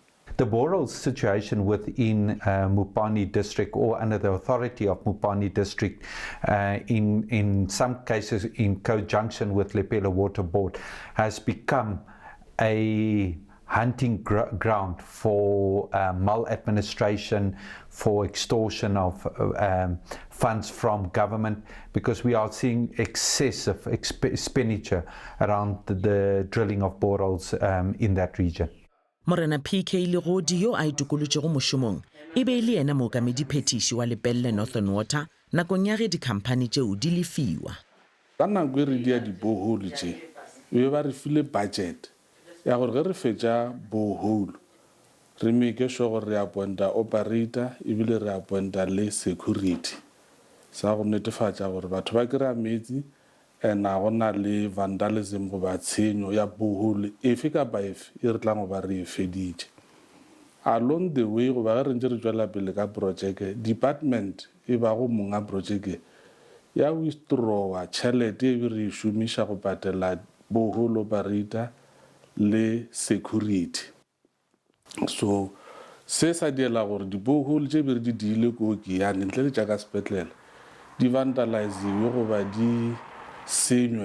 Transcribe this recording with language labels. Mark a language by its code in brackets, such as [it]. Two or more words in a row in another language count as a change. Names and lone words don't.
[en] The borehole situation within Mopani district or under the authority of Mopani district, in some cases in conjunction with Lepella Water Board, has become a hunting ground for maladministration, for extortion of funds from government, because we are seeing excessive expenditure around the drilling of boreholes in that region. [nso] Morena PK Legodi yo a itokolotšego mošomong e be le yena mookamedi phetiši wa lepelle Northern Water nakong ya ge dikhamphane tšeo di lefiwa. Ka nako e re dia di-borehole tše e be ba re file budget ya gore ge re fetša borehole re [en] make sure [nso] gore re appointa operator ebile re appointa le security sa go netefatša gore batho ba kry-a metsi and a gona le vandalism go ba tshenyo ya borehole efe kapa efe e re tlang go ba re e feditše. [en] Along the way [nso] go ba ge re ntse re tšwela pele ka projeke department e ba go monga projeke ya withdrawa tšhelete e be re e šomiša go patela [en] borehole operator [nso] le security. So se sa diela gore di-borehole tše be re di diile ko Giyane ntle le tša ka sepetlele di vandaliziwe go ba di senywe.